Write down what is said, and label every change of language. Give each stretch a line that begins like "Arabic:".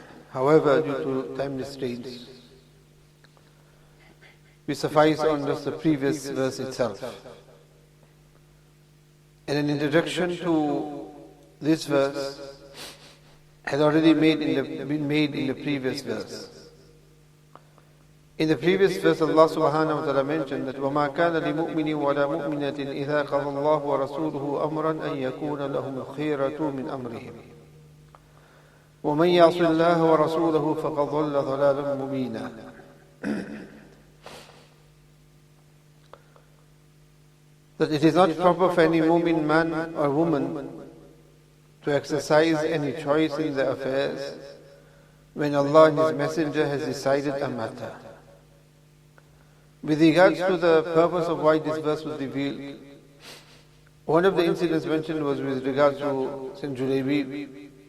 English: However, due to time restraints, we suffice on just the previous verse itself. And an introduction to this verse had already been made in the previous verse. In the previous verse, Allah subhanahu wa ta'ala mentioned that
Arabic: وَمَا كَانَ لِمُؤْمِنٍ وَلَا مُؤْمِنَةٍ إِذَا قَضَى اللَّهُ وَرَسُولُهُ أَمْرًا أَن يَكُونَ لَهُمُ الْخِيرَةُ مِنْ أَمْرِهِمْ وَمَنْ يَعْصِ اللَّهَ وَرَسُولَهُ فَقَدْ ضَلَّ ضَلَالًا مُبِينًا.
English: That it is not proper for any mu'min man or woman to exercise any choice in their affairs when Allah and His Messenger has decided a matter. With regards to the purpose of why this verse was revealed, one of the incidents mentioned was with regards to Sayyidina Julaybi.